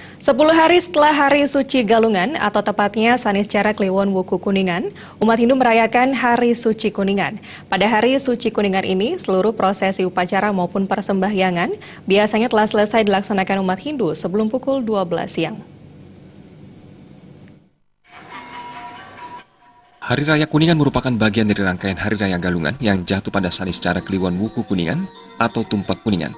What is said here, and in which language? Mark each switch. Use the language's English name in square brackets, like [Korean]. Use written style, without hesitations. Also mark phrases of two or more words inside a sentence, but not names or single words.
[Indonesian] 10 hari setelah Hari Suci Galungan atau tepatnya Saniscara Kliwon Wuku Kuningan, umat Hindu merayakan Hari Suci Kuningan. Pada Hari Suci Kuningan ini, seluruh prosesi upacara maupun persembahyangan biasanya telah selesai dilaksanakan umat Hindu sebelum pukul 12 siang. Hari Raya Kuningan merupakan bagian dari rangkaian Hari Raya Galungan yang jatuh pada Saniscara Kliwon Wuku Kuningan atau Tumpak Kuningan.